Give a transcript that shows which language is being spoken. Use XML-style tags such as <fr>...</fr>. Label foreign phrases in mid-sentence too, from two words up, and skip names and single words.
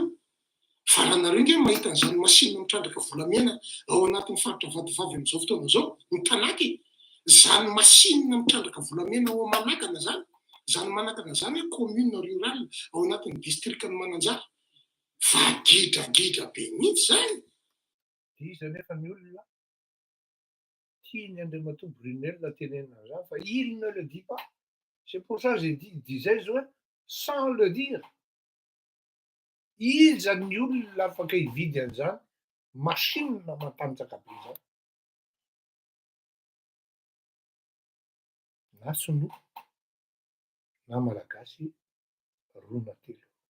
<mg>Fa raha nareo nge mahita an'izany masinina mitrandraka volamena ao anatin'ny faritra vadivavy am'izao fotoana zao, ny Tanaky, zany masinina mitrandraka volamena ao Manakana zany, zany Manakana zany hoe</mg> <fr>commune rurale</fr> <mg>ao anatin'ny district'ny Mananjara. Fa gidragidra be mihitsy zany. Iza nefa ny olona tiany Andriamatoa Brunel tenenina zany fa</mg> <fr>il ne le dit pas. C'est pour ça que j'ai disais hoe sans le dire.</fr> <mg>Iza ny olona afaka hividy an'izany masinina matanjaka be zany. Na sinoa na malagasy roa na telo.</mg>